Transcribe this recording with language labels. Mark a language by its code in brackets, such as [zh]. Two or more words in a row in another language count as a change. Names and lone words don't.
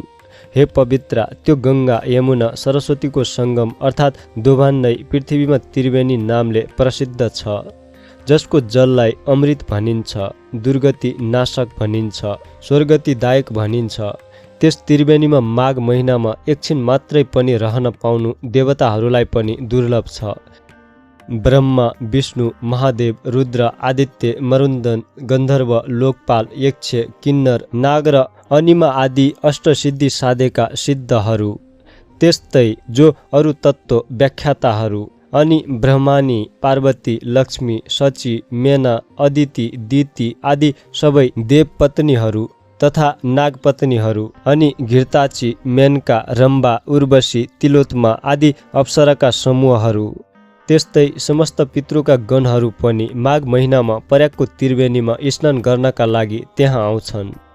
[ne] हे पवित्र, त्यो गङ्गा यमुना सरस्वतीको सङ्गम अर्थात् दोभान नै पृथ्वीमा त्रिवेणी नामले प्रसिद्ध छ। जसको जललाई अमृत भनिन्छ, दुर्गति नाशक भनिन्छ, स्वर्गतिदायक भनिन्छ। त्यस त्रिवेणीमा माघ महिनामा एकछिन मात्रै पनि रहन पाउनु देवताहरूलाई पनि दुर्लभ छ। ब्रह्मा, विष्णु, महादेव, रुद्र, आदित्य, मरुन्दन, गन्धर्व, लोकपाल, यक्ष, किन्नर, नाग र अनिमा आदि अष्टसिद्धि साधेका सिद्धहरू त्यस्तै जो अरू तत्त्व व्याख्याताहरू अनि ब्रह्मानी, पार्वती, लक्ष्मी, शची, मेना, अदिति, दिति आदि सबै देवपत्नीहरू तथा नागपत्नीहरू अनि घृताची, मेनका, रम्बा, उर्वशी, तिलोत्मा आदि अप्सराका समूहहरू त्यस्तै समस्त पितृका गणहरू पनि माघ महिनामा प्रयागको त्रिवेणीमा स्नान गर्नका लागि त्यहाँ आउँछन्।